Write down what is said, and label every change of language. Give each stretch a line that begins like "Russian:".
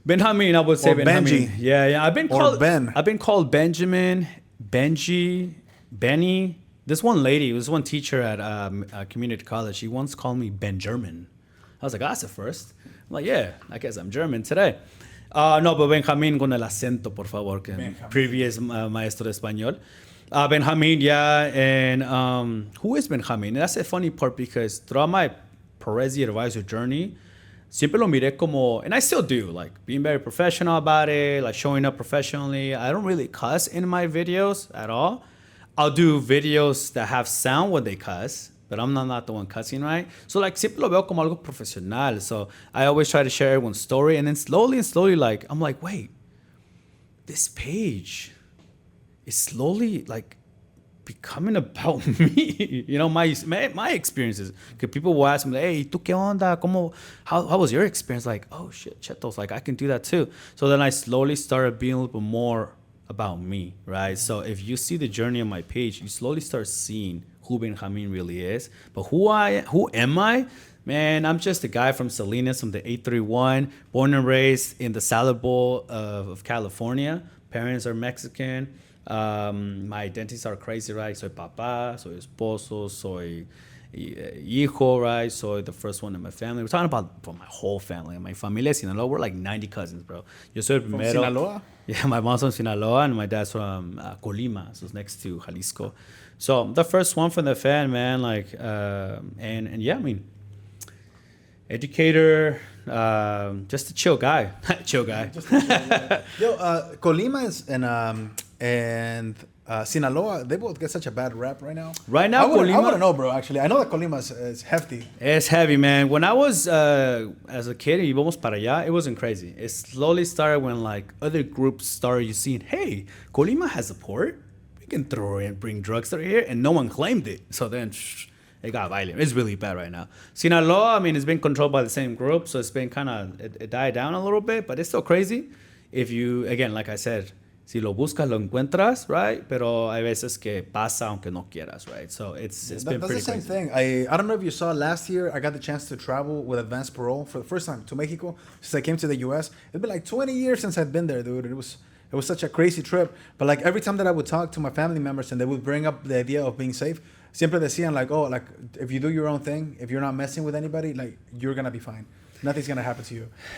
English: Benjamin, I would say or Benjamin. Benji. Yeah. I've been called Ben. Benji, Benny. This one teacher at community college, she once called me Ben German. I was like, that's a first. I'm like, yeah, I guess I'm German today. No, but
Spanish: Benjamin con el acento, por favor, que previous maestro de español.
English: Benjamin, yeah, and who is Benjamin? And that's a funny part because throughout my Perez the Advisor journey,
Spanish: siempre lo miré como,
English: and I still do, like being very professional about it, like showing up professionally. I don't really cuss in my videos at all. I'll do videos that have sound when they cuss, but I'm not the one cussing, right? So like
Spanish: siempre lo veo como algo profesional.
English: So I always try to share everyone's story, and then slowly, like I'm like, wait, this page is slowly like becoming about me, you know, my experiences. Because people will ask me, hey,
Spanish: ¿tú qué onda?
English: How was your experience? Like, oh shit, Chetos, like I can do that too. So then I slowly started being a little bit more about me, right? So if you see the journey on my page, you slowly start seeing who Benjamin really is. But who am I? Man, I'm just a guy from Salinas, from the 831, born and raised in the Salad Bowl of California. Parents are Mexican. My identities are crazy, right?
Spanish: Soy papá, soy esposo, soy hijo, right?
English: Soy the first one in my family. We're talking about from my whole family. My familia Sinaloa, we're like 90 cousins, bro.
Spanish: Yo soy el primero.
English: From Sinaloa? Yeah, my mom's from Sinaloa and my dad's from Colima, so it's next to Jalisco. So I'm the first one from the fan, man. Like, and yeah, I mean, educator, just a chill guy. Chill guy. Yo, Colima is and Sinaloa, they both get such a bad rap right now. Right now, I wouldn't know, bro, actually. I know that Colima is hefty. It's heavy, man. When I was, as a kid,
Spanish: íbamos para allá,
English: it wasn't crazy. It slowly started when, like, other groups started you seeing, hey, Colima has a port. We can throw in, bring drugs through here, and no one claimed it. So then, it got violent. It's really bad right now. Sinaloa, I mean, it's been controlled by the same group, so it's been kind of, it died down a little bit, but it's still crazy. If you, again, like I said,
Spanish: Si lo buscas, lo encuentras, right? Pero hay veces que pasa aunque no quieras, right?
English: So it's been pretty the same crazy. thing. I don't know if you saw last year, I got the chance to travel with advanced parole for the first time to Mexico since I came to the US. It's been like 20 years since I've been there, dude. It was such a crazy trip. But like every time that I would talk to my family members and they would bring up the idea of being safe,
Spanish: siempre decían
English: like, oh, like if you do your own thing, if you're not messing with anybody, like you're gonna be fine. Nothing's gonna happen to you.